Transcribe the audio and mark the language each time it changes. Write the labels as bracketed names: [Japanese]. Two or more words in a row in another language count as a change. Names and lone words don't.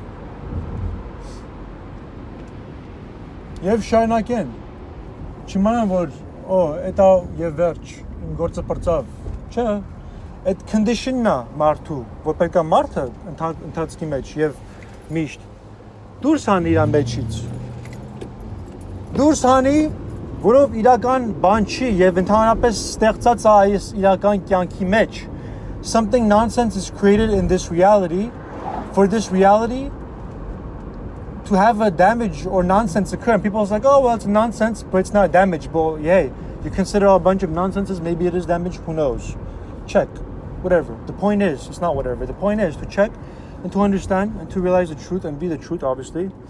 [Armenian] եւ շարունակեն չիմանան որ էտա եւ վերջ իմ գործը պրծավ չէ այդ condition-ն է մարդու որ պետք է մարդը ընթացքի մեջ եւ միշտ դուրս հանի իր մեջից դուրս հանի որով իրական բան չի եւ ընդհանրապես ստեղծած է այս իրական կյանքի մեջ [English] something nonsense is created in this reality for this reality to have a damage or nonsense occur and people are like oh well it's nonsense but it's not damage but yeah you consider a bunch of nonsenses maybe it is damage who knows check whatever the point is it's not whatever the point is to check and to understand and to realize the truth and be the truth obviously